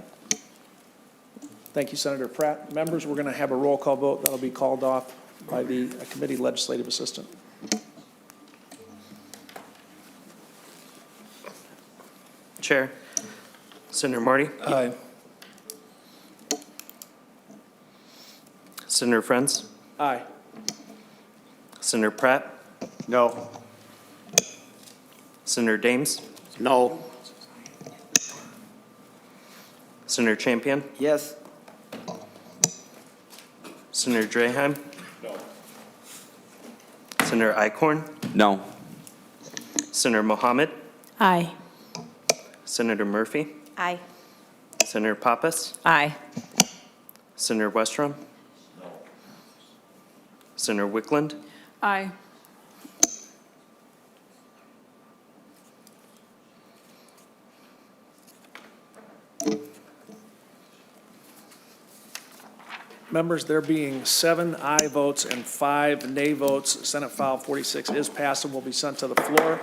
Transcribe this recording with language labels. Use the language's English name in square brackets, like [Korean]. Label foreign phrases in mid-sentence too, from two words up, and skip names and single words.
[English] Thank you, Senator Pratt. Members, we're going to have a roll call vote that'll be called off by the committee legislative assistant. Chair, Senator Marty. Aye. Senator Friends. Aye. Senator Pratt. No. Senator Dames. No. Senator Champion. Yes. Senator Draheim. No. Senator Eichhorn. No. Senator Mohammed. Aye. Senator Murphy. Aye. Senator Pappas. Aye. Senator Westrom. Senator Wickland. Aye. Members, there being 7 aye votes and 5 nay votes, Senate File 46 is passed and will be sent to the floor.